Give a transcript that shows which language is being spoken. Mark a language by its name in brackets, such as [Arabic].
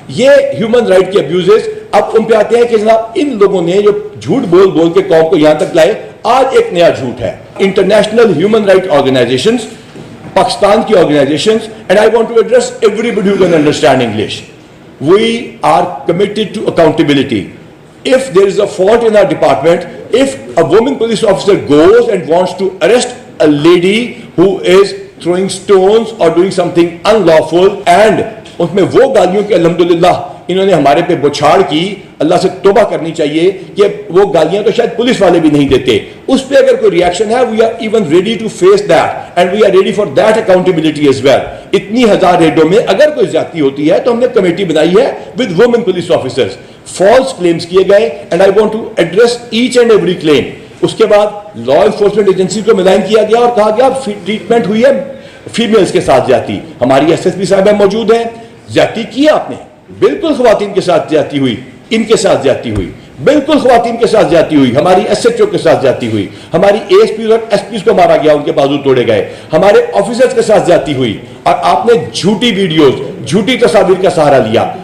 [Urdu] یہ human right کے abuses. اب ان پہ آتے ہیں کہ جناب ان لوگوں نے جو جھوٹ بول بول کے قوم کو یہاں تک لائے, آج ایک نیا جھوٹ ہے. [English] International human right organizations, Pakistan کی organizations, and I want to address everybody who can understand English. We are committed to accountability. If there is a fault in our department, if a woman police officer goes and wants to arrest a lady who is throwing stones or doing something unlawful, and [Urdu] اس میں وہ گالیوں کے الحمدللہ انہوں نے ہمارے پہ بچھاڑ کی, اللہ سے توبہ کرنی چاہیے کہ وہ گالیاں تو شاید پولیس والے بھی نہیں دیتے. اس پہ اگر کوئی ریاکشن ہے, [English] we are even ready to face that and we are ready for that accountability as well. [Urdu] اتنی ہزار ریڈوں میں اگر کوئی زیادتی ہوتی ہے تو ہم نے کمیٹی بنائی ہے [English] with women police officers. [Urdu] False claims کیے گئے [English] and I want to address each and every claim. [Urdu] اس کے بعد لا انفورسمنٹ ایجنسی کو ملائن کیا گیا اور کہا گیا ٹریٹمنٹ ہوئی ہے فیمیلز کے ساتھ زیادتی. ہماری ایس ایس پی صاحبہ موجود ہیں. زیادتی کی آپ نے, بالکل خواتین کے ساتھ زیادتی ہوئی, ان کے ساتھ زیادتی ہوئی, بالکل خواتین کے ساتھ زیادتی ہوئی, ہماری ایس ایچ او کے ساتھ زیادتی ہوئی, ہماری اے ایس پی اور ایس پیز کو مارا گیا, ان کے بازو توڑے گئے, ہمارے آفیسرز کے ساتھ زیادتی ہوئی, اور آپ نے جھوٹی ویڈیوز, جھوٹی تصاویر کا سہارا لیا.